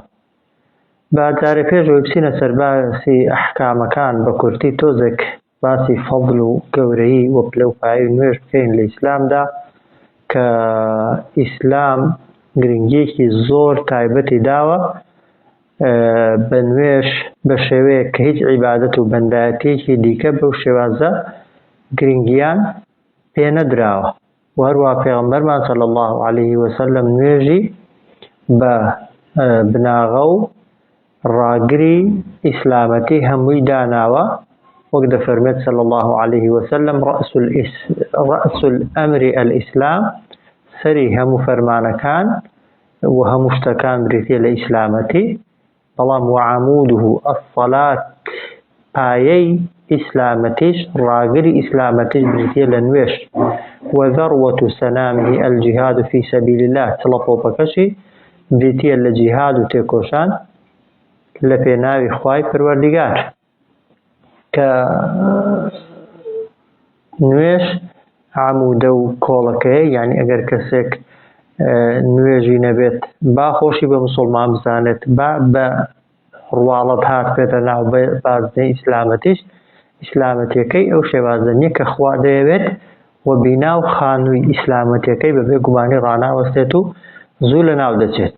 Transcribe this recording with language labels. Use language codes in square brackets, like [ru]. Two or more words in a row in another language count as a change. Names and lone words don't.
[ckb] با جارێ پێشەوەی بچینە سەر باسی ئەحکامەکان بە کورتی تۆزێک باسی فەضڵ و گەورەیی و پلەپایی نوێژ بکەین لە ئیسلامدا کە ئیسلام گرنگیەکی زۆر تایبەتی داوە بە نوێژ بە شێوەیە کە هیچ عیبادەت و بەندایەتیەکی دیکە بەو شێوازە گرنگیان پێ نەدراوە. و هەروەها پێغەمبەرمان [ar] صلی الله علیه وسلم [ckb] نوێژی بە بناغە و ڕاگری ئیسلامەتی هەمووی داناوە، وەک دەفەرمێت [ar] صلی الله علیه وسلم رأس الأمر الإسلام، [ckb] سەری هەموو فەرمانەکان و هەموو شتەکان بریتیە لە ئیسلامەتی، بەڵام [ar] وعەموده الصەلات، [ckb] پایەی ئیسلامەتیش ڕاگری ئیسلامەتیش بریتیە لە نوێژ. [ar] وذروة سنامه الجهاد في سبيل الله، [ckb] چڵەپۆپەکەشی بریتیە لە جیهاد و تێکۆشان لە پێناوی خوای پەروەردیگار. کە نوێژ عەمودە و کۆڵەکەیە، یعنی ئەگەر کەسێک نوێژی نەبێت با خۆشی بە موسڵمان بزانێت، با بە ڕواڵەت هات بێتە ناو بازنەی ئیسلامەتیش، ئیسلامەتیەکەی ئەو شێوازە نییە کە خوا دەیەوێت و بیناو خانووی ئیسلامەتیەکەی بەبێ گومانی ڕاناوەستێت و زوو لە ناو دەچێت.